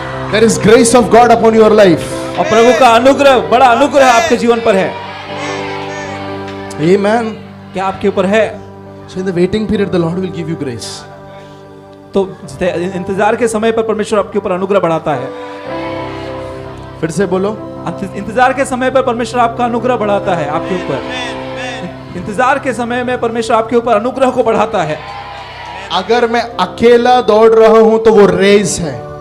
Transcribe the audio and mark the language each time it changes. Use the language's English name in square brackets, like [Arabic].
[English] There is grace of God upon your life. [Hindi] और प्रभु का अनुग्रह, बड़ा अनुग्रह आपके जीवन पर है। [English] Amen. [Hindi] क्या आपके ऊपर है? [English] So in the waiting period the Lord will give you grace. [Hindi] तो इंतजार के समय पर परमेश्वर आपके ऊपर अनुग्रह बढ़ाता है। फिर से बोलो, इंतजार के समय पर परमेश्वर आपका अनुग्रह बढ़ाता है आपके ऊपर। इंतजार के समय में परमेश्वर आपके ऊपर अनुग्रह को बढ़ाता है। अगर मैं अकेला दौड़ रहा हूं तो वो रेस है।